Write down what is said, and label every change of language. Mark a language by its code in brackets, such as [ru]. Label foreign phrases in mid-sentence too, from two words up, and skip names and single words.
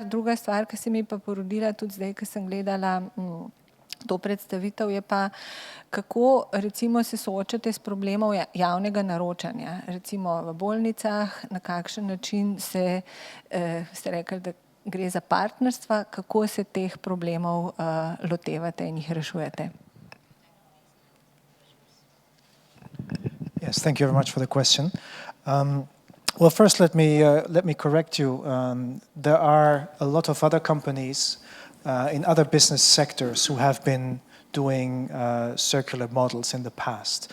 [sl] Druga stvar, ki se mi pa porodila tudi zdaj, ko sem gledala to predstavitev, je pa, kako recimo se soočate s problemom javnega naročanja. Recimo v bolnicah, na kakšen način ste rekli, da gre za partnerstva, kako se teh problemov lotevate in jih rešujete. [en] Yes, thank you very much for the question. Well, first let me correct you. There are a lot of other companies in other business sectors who have been doing circular models in the past.